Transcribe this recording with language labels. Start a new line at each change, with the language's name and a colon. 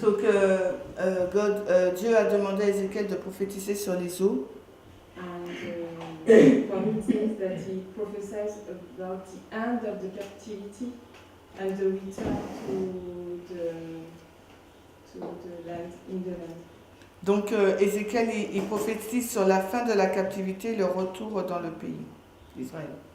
French: so que Dieu a demandé à Ézéchiel de prophétiser sur les eaux.
English: And for me it means that he prophesies about the end of the captivity and the return to the land, in the land.
French: Donc Ézéchiel, il prophétise sur la fin de la captivité, le retour dans le pays d'Israël.